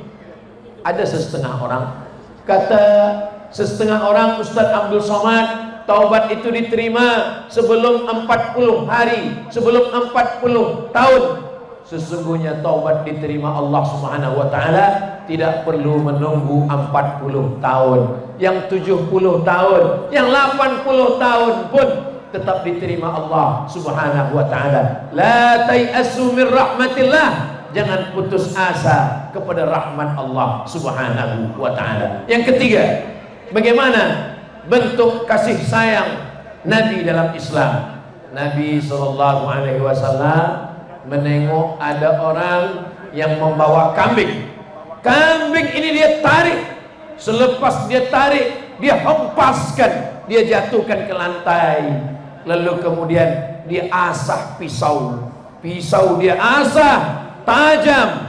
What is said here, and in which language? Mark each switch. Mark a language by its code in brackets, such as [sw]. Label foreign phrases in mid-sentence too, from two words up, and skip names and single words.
[id] Ada setengah orang, kata setengah orang Ustaz Abdul Somad, taubat itu diterima sebelum 40 hari, sebelum 40 tahun. Sesungguhnya taubat diterima Allah [ar] سبحانه وتعالى [id] tidak perlu menunggu 40 tahun. Yang 70 tahun, yang 80 tahun pun tetap diterima Allah [ar] سبحانه وتعالى. لا تيأسوا من رحمة الله, [id] jangan putus asa kepada rahmat Allah [ar] سبحانه وتعالى. [id] Yang ketiga, bagaimana bentuk kasih sayang Nabi dalam Islam? Nabi [ar] صلى الله عليه وسلم [id] menengok ada orang yang membawa kambing. Kambing ini dia tarik, selepas dia tarik, dia hempaskan, dia jatuhkan ke lantai. Lalu kemudian dia asah pisau, pisau dia asah tajam.